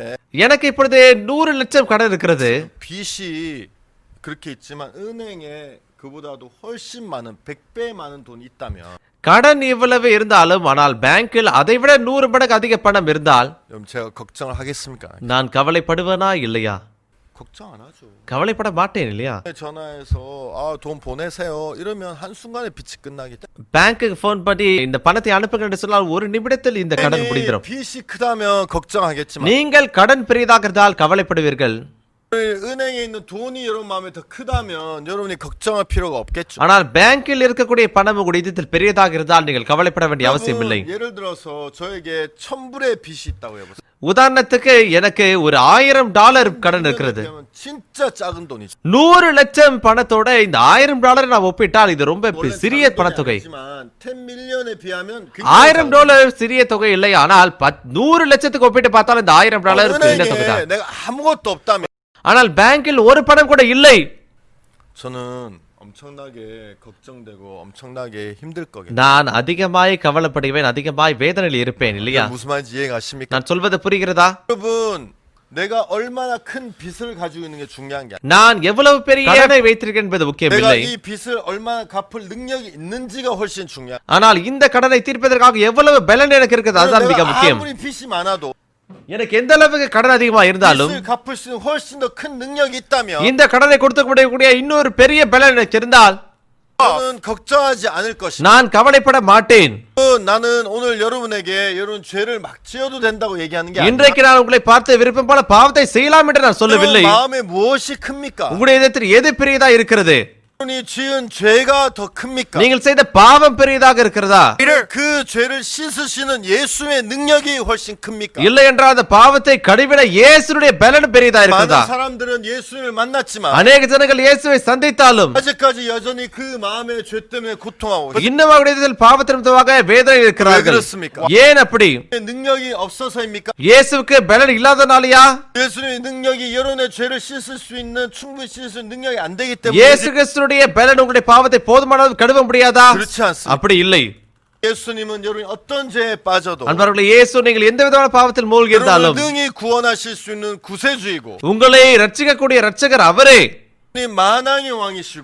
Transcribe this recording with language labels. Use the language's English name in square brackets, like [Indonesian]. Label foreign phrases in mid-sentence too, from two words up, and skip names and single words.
[Tamil] எனக்கு இப்பொழுது 100 லட்சம் கடன் இருக்கிறது. [Korean] 빚이 그렇게 있지만 은행에 그보다도 훨씬 많은 100배 많은 돈이 있다면 [Tamil] கடன் இவ்வளவு இருந்தாலும் ஆனால் பேங்கில் அதைவிட 100 மடங்கு அதிக பணம் இருந்தால் [Korean] 여러분 제가 걱정을 하겠습니까? [Tamil] நான் கவலைப்படுவேனா இல்லையா? [Korean] 걱정 안 하죠. [Tamil] கவலைப்பட மாட்டேன் இல்லையா? [Korean] 전화해서 돈 보내세요 이러면 한순간에 빚이 끝나겠다. [Tamil] பேங்க்குக்கு ஃபோன் பண்ணி இந்த பணத்தை அனுப்புங்க என்று சொன்னால் ஒரு நிமிடத்தில் இந்த கடன் முடிந்துடும். [Korean] 빚이 크다면 걱정하겠지만 [Tamil] நீங்கள் கடன் பெரியதாக இருந்தால் கவலைப்படுவீர்கள். [Korean] 은행에 있는 돈이 여러분 마음에 더 크다면 여러분이 걱정할 필요가 없겠죠. [Tamil] ஆனால் பேங்கில் இருக்கக்கூடிய பணம் உங்களுடைய இதயத்தில் பெரியதாக இருந்தால் நீங்கள் கவலைப்பட வேண்டிய அவசியம் இல்லை. [Korean] 예를 들어서 저에게 1000불의 빚이 있다고 해보세요. [Tamil] உதாரணத்துக்கு எனக்கு ஒரு $1000 கடன் இருக்கிறது. [Korean] 진짜 작은 돈이죠. [Tamil] 100 லட்சம் பணத்தோட இந்த $1000 நான் ஒப்பிட்டால் இது ரொம்ப சிறிய பணத்தொகை. [Korean] 10 밀리언에 비하면 [Tamil] $1000 சிறிய தொகை இல்லை. ஆனால் 100 லட்சத்துக்கு ஒப்பிட்டு பார்த்தால் இந்த $1000 சின்ன தொகை தான். [Korean] 내가 아무것도 없다면 [Tamil] ஆனால் பேங்கில் ஒரு பணம் கூட இல்லை. [Korean] 저는 엄청나게 걱정되고 엄청나게 힘들 거겠죠. [Tamil] நான் அதிகமாய் கவலைப்படுவேன், அதிகமாய் வேதனையில் இருப்பேன் இல்லையா? [Korean] 무슨 말인지 이해가십니까? [Tamil] நான் சொல்வது புரிகிறதா? [Korean] 여러분 내가 얼마나 큰 빚을 가지고 있는 게 중요한 게 아니야. [Tamil] நான் எவ்வளவு பெரிய கடனை வைத்திருக்கேன் என்பது [Korean] 내가 [Tamil] முக்கியமில்லை. [Korean] 이 빚을 얼마나 갚을 능력이 있는지가 훨씬 중요해. [Tamil] ஆனால் இந்த கடனை தீர்ப்பதற்காக எவ்வளவு பலன் எனக்கு இருக்குது அதுதான் மிக [Korean] 내가 [Tamil] முக்கியம். [Korean] 아무리 빚이 많아도 [Tamil] எனக்கு எந்த அளவுக்கு கடன் அதிகமா இருந்தாலும் [Korean] 빚을 갚을 수 있는 훨씬 더 큰 능력이 있다면 [Tamil] இந்த கடனை கொடுத்து முடியக்கூடிய இன்னொரு பெரிய பலன் எனக்கு இருந்தால் [Korean] 저는 걱정하지 않을 것이다. [Tamil] நான் கவலைப்பட மாட்டேன். [Korean] 나는 오늘 여러분에게 여러분 죄를 막 지어도 된다고 얘기하는 게 아니라 [Tamil] இன்றைக்கு நான் உங்களை பார்த்து விருப்பம் போல பாவத்தை செய்யலாம் என்று நான் சொல்லவில்லை. [Korean] 여러분 마음에 무엇이 큽니까? [Tamil] உங்களுடைய இதயத்தில் எது பெரியதா இருக்கிறது? [Korean] 여러분이 지은 죄가 더 큽니까? [Tamil] நீங்கள் செய்த பாவம் பெரியதாக இருக்கிறதா? [Korean] 그 죄를 씻으시는 예수의 능력이 훨씬 큽니까? [Tamil] இல்லை என்றால் அந்த பாவத்தை கழுவிட இயேசுடைய பலன் பெரியதா [Korean] 많은 [Tamil] இருக்கிறதா? [Korean] 사람들은 예수님을 만났지만 [Tamil] அநேக ஜனங்கள் இயேசுவை சந்தித்தாலும் [Korean] 아직까지 여전히 그 마음의 죄 때문에 고통하고 [Tamil] இன்னும் அவருடைய இதயத்தில் பாவத்தின் நிமித்தமாக வேதனை [Korean] 왜 [Tamil] இருக்கிறார்கள். [Korean] 그렇습니까? [Tamil] ஏன் அப்படி? [Korean] 능력이 없어서입니까? [Tamil] இயேசுவுக்கு பலன் இல்லாதனாலயா? [Korean] 예수님의 능력이 여러분의 죄를 씻을 수 있는 충분히 씻을 수 있는 능력이 안 되기 때문에 [Tamil] இயேசு கிறிஸ்துடைய பலன் உங்களுடைய பாவத்தை போதுமான அளவு கழுவ முடியாதா? [Korean] 그렇지 않습니다. [Tamil] அப்படி இல்லை. [Korean] 예수님은 여러분이 어떤 죄에 빠져도 [Tamil] அன்பர்களே, இயேசு நீங்கள் எந்த விதமான பாவத்தில் மூழ்கி [Korean] 여러분을 [Tamil] இருந்தாலும் [Korean] 능히 구원하실 수 있는 구세주이고 [Tamil] உங்களை ரட்சிக்கக்கூடிய ரட்சகர் அவரே. [Korean] 주님 만왕의 왕이시고